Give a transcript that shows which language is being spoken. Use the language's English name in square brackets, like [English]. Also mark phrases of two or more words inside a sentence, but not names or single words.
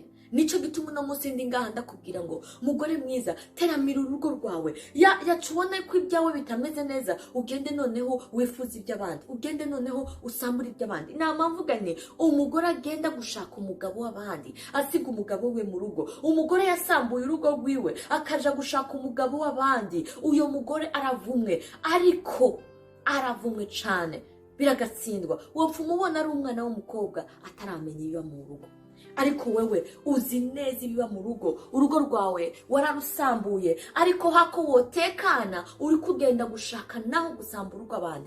[Rundi] Nico gituma no munsi ndi ngaha ndakubwira ngo mugore mwiza, teramira urugo rwawe. Yacubona ko ibyawe bitameze neza, ugende noneho wifuza iby'abandi, ugende noneho usambura iby'abandi. Namamvuga ni umugore agenda gushaka umugabo w'abandi, asiga umugabo we mu rugo. Umugore yasambuye urugo rwiwe akaja gushaka umugabo w'abandi. Uyo mugore aravumwe, ariko aravumwe cyane biragatsindwa. Wopfa umubona ari umwana w'umukobwa ataramenya iyo mu rugo. ariko wewe uzi neza ibiba mu rugo, urugo rwawe wararusambuye, ariko hako wotekana uri kugenda gushaka naho gusambura urw'abandi.